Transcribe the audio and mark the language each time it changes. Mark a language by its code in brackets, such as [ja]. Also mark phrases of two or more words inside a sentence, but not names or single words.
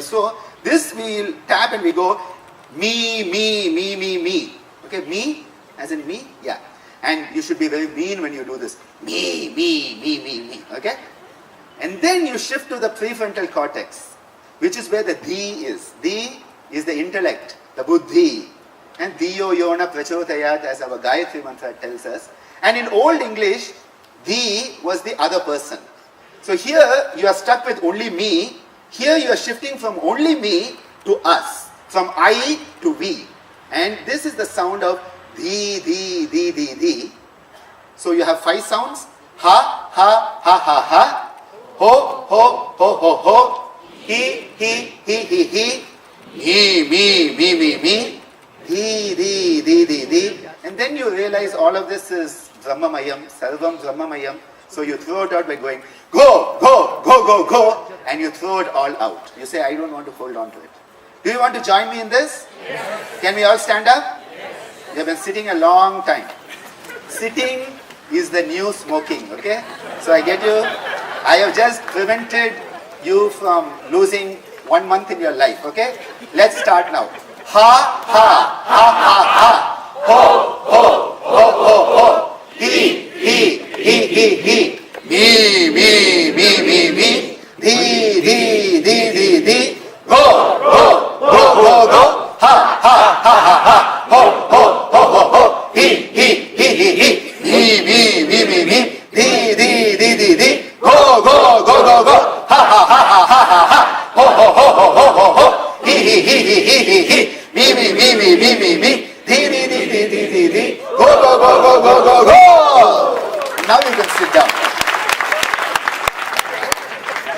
[en] So this we will tap and we go, me. Okay, me, as in me, yeah. And you should be very mean when you do this. Me. Okay? And then you shift to the prefrontal cortex, which is where the dhi is. Dhi is the intellect, the buddhi. [sa] And धियो यो नः प्रचोदयात्, [en] as our Gayatri mantra tells us. And in Old English, dhi was the other person. So here you are stuck with only me. Here you are shifting from only me to us. From I to we. And this is the sound of dhi. So you have 5 sounds. Ha, ha, ha, ha, ha. Ho, ho, ho, ho, ho. He. Me. Di. And then you realize all of this is [sa] ब्रह्ममयम्, सर्वं ब्रह्ममयम्. [en] So you throw it out by going, go. And you throw it all out. You say, I don't want to hold on to it. Do you want to join me in this? Yes. Can we all stand up? Yes. You have been sitting a long time. Sitting is the new smoking, okay? So I get you. I have just prevented you from losing 1 month in your life, okay? Let's start now. Ha, ha, ha, ha, ha. Ho. He. Me. Di. Go. Ha. Ho. He. Me. Di. Go. Ha. Ho. He. Me. Di. Go. Now you can sit down.